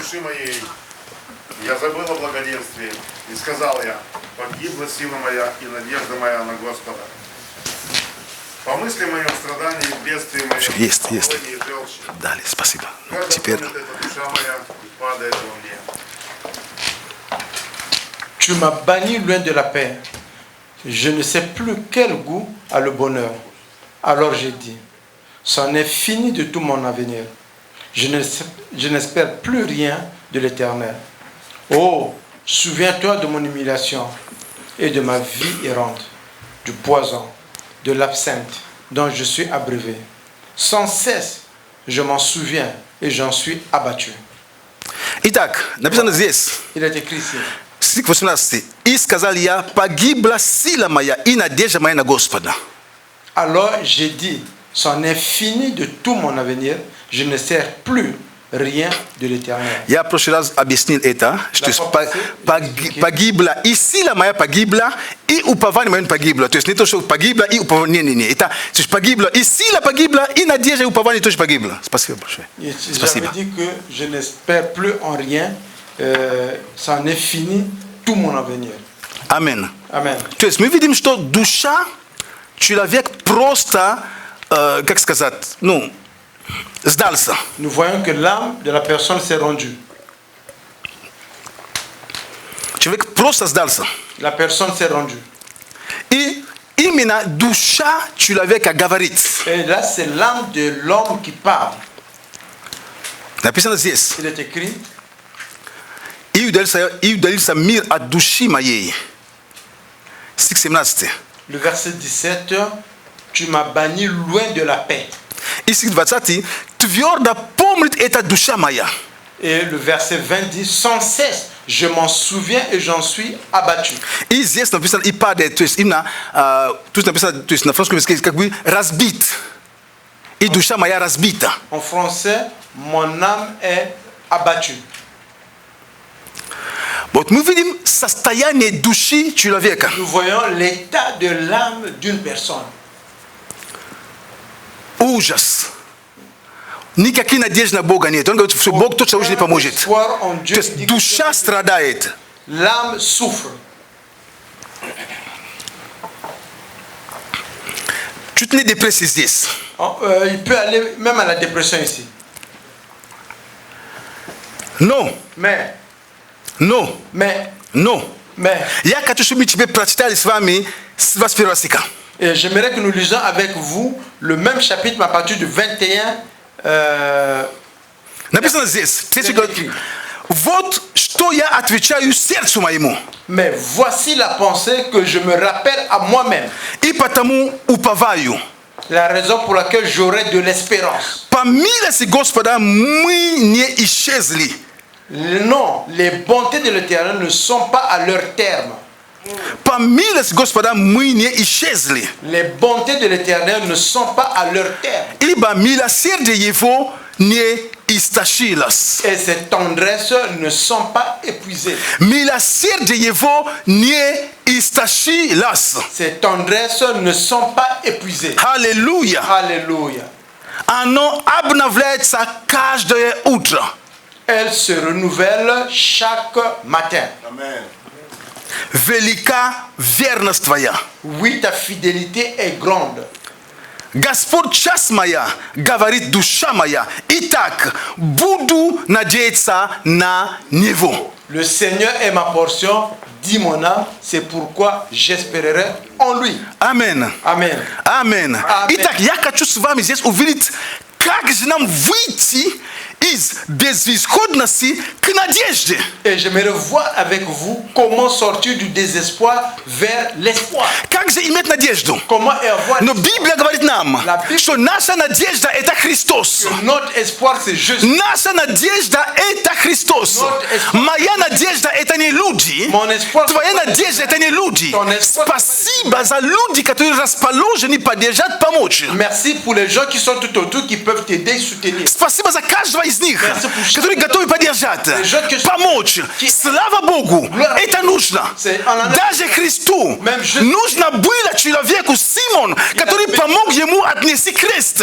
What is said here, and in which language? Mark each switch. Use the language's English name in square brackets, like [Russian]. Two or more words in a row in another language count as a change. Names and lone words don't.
[Russian] Я забыл о благоденствии, и сказал я: погибла сила моя и надежда моя на Господа. Помысли о моем страдании, бедствии моем, Есть. и желчи. Далее, спасибо. Когда Теперь помнит эта душа моя, падает во мне. [French] Tu m'as banni loin de la paix. Je ne sais plus quel goût a le bonheur. Alors j'ai dit, c'en est fini de tout mon avenir. Je n'espère plus rien de l'Éternel. Oh, souviens-toi de mon humiliation et de ma vie errante, du poison, de l'absinthe dont je suis abreuvé. Sans cesse, je m'en souviens et j'en suis abattu. [Russian] Итак, написано здесь. [French] Il est écrit ici. [Russian] Стих 18. И сказал я, погибла сила моя и надежда моя на Господа. [French] Alors j'ai dit, c'en est fini de tout mon avenir, je ne sers plus rien de l'Éternel. [Russian] Я в прошлый раз объяснил это, что погибла и сила моя погибла, и упование мое погибло. То есть не то, что погибла и упование, не. Это то есть погибла и сила погибла, и надежда и упование тоже погибло. Спасибо большое. Спасибо. [French] J'avais dit que je n'espère plus en rien, c'en est fini tout mon avenir. Amen. Amen. [Russian] То есть мы видим, что душа человек просто, как сказать, ну, сдался. [French] Nous voyons que l'âme de la personne s'est rendue. [Russian] Человек просто сдался. [French] La personne s'est rendue. [Russian] И именно душа человека говорит. [French] Et là, c'est l'âme de l'homme qui parle. [Russian] Написано здесь. [French] Il est écrit. [Russian] И удалился мир от души моей. Стих 17. [French] Le verset 17, tu m'as banni loin de la paix. [Russian] И стих 20. Твердо помнит эта душа моя. [French] Et le verset 20 dit, sans cesse, je m'en souviens et j'en suis abattu. [Russian] И здесь написано и падает, то есть именно, тут написано, то есть на французском языке как бы разбит. И душа моя разбита. [French] En français, mon âme est abattue. [Russian] Вот мы видим состояние души человека. [French] Nous voyons l'état de l'âme d'une personne. [Russian] Ужас. Никаких надежд на Бога нет. Он говорит, что Бог точно уже не поможет. То есть душа страдает. [French] L'âme souffre. [Russian] Чуть ли депрессия здесь. [French] Il peut aller même à la dépression ici. [Russian] Но. Я хочу, чтобы мы прочитали с вами с 21 стиха. [French] Et j'aimerais que nous lisions avec vous le même chapitre, mais à partir du 21. [Russian] Написано здесь. Вот что я отвечаю сердцу моему. [French] Mais voici la pensée que je me rappelle à moi-même. [Russian] И потому уповаю. [French] La raison pour laquelle j'aurai de l'espérance. [Russian] По милости Господа мы не исчезли. [French] Non, les bontés de l'Éternel ne sont pas à leur terme. [Russian] По милости Господа мы не исчезли. [French] Les bontés de l'Éternel ne sont pas à leur terme. [Russian] Ибо милосердие его не истощилось. [French] Et ses tendresses ne sont pas épuisées. [Russian] Милосердие его не истощилось. [French] Ses tendresses ne sont pas épuisées. [Russian] Аллилуйя. [French] Alléluia. [Russian] Оно обновляется каждое утро. [French] Elle se renouvelle chaque matin. Amen. [Russian] Велика верность твоя. [French] Oui, ta fidélité est grande. [Russian] Господь часть моя, говорит душа моя. Итак, буду надеяться на Него. [French] Le Seigneur est ma portion, dit mon âme, c'est pourquoi j'espérerai en lui. Amen. Amen. Amen. [Russian] Итак, я хочу с вами здесь увидеть, как же нам выйти из безысходности к надежде. [French] Et j'aimerais voir avec vous comment sortir du désespoir vers l'espoir. [Russian] Как же иметь надежду? [French] Comment avoir [Russian] Но Библия говорит нам, что наша надежда это Христос. [French] notre espoir c'est Jésus. [Russian] Наша надежда это Христос. Моя надежда это не люди. [French] Mon espoir, [Russian] Твоя надежда это не люди. [French] Ton espoir, [Russian] Спасибо за люди, которые расположены поддержать, помочь. [French] Merci pour les gens qui sont tout autour, qui peuvent t'aider et soutenir. [Russian] Спасибо за каждого из них, которые готовы поддержать, помочь. Слава Богу, это нужно. Даже Христу нужно было человеку Симон, который помог ему отнести крест.